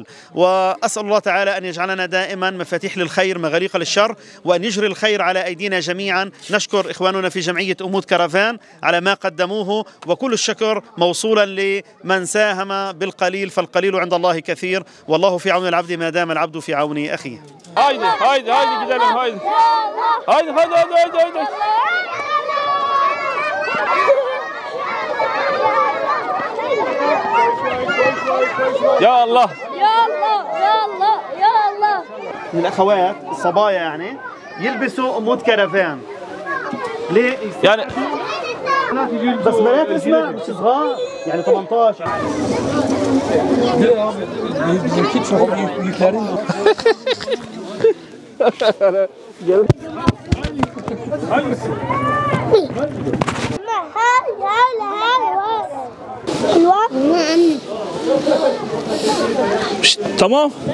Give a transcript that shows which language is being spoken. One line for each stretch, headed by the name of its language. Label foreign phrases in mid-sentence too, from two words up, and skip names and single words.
Arabic: وأسأل الله تعالى أن يجعلنا دائما مفاتيح للخير مغاليق للشر، وأن يجري الخير على أيدينا جميعا. نشكر إخواننا في جمعية أمود كرفان على ما قدموه، وكل الشكر موصولا لمن ساهم بالقليل فالقليل عند الله كثير، والله في عون العبد ما دام العبد في عون أخيه.
Turkish: Haydi haydi haydi gidelim haydi. Haydi haydi haydi haydi haydi.
Arabic: يا الله. يا الله يا الله يا الله. من الأخوات الصبايا يعني يلبسوا أمود كرفان. ليه؟
Turkish: Yani
Arabic: بس بنات اسمها مش صغار يعني 18.
Turkish: Bizimki çok büyüklerin. tamam.